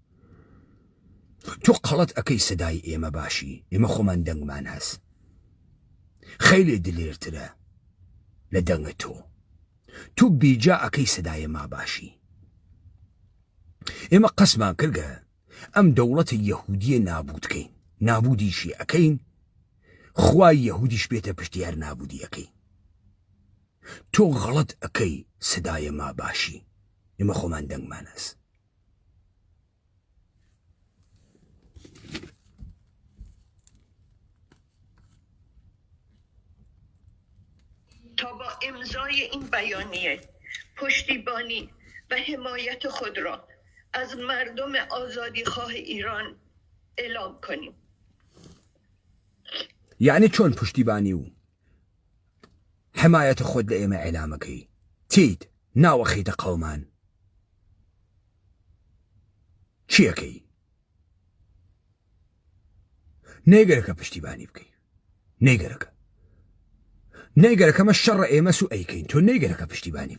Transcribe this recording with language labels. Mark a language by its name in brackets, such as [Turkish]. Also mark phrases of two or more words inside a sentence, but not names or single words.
[Southern Kurdish] تۆ قەڵەت ئەەکەی سدای ئێمە باشی ئێمە خۆمان دەنگمان هەست خەیلێ دلێرترە لە دەنگە تۆ بیجا ئەەکەی [Persian] سدایە ما [Southern Kurdish] باشی ئێمە قەسمان کردگە ئەم دەوڵەتە یەهودیە نابودکەین نابودیشی ئەەکەین خوای یەهودیش بێتە پشتیار نابودی ئەەکەی تۆ غەڵەت ئەەکەی [Persian] سدایە ما [Southern Kurdish] باشی ئێمە خۆمان دەنگمان هەست [Persian] تا با امضای این بیانیه پشتیبانی و حمایت خود را از مردم آزادیخواه ایران اعلام کنیم. [Southern Kurdish] یعنی چۆن پشتیبانی و حمایەتە خۆت لە ئێمە ئێلامەکەی تیت ناوەخیتە قەومان چیەکەی نێگەرەکە پشتیبانی بکەی نێگەرەکەمە شەڕە ئێمە سو ئەیکەین تۆ نێگەرەکە پشتیبانی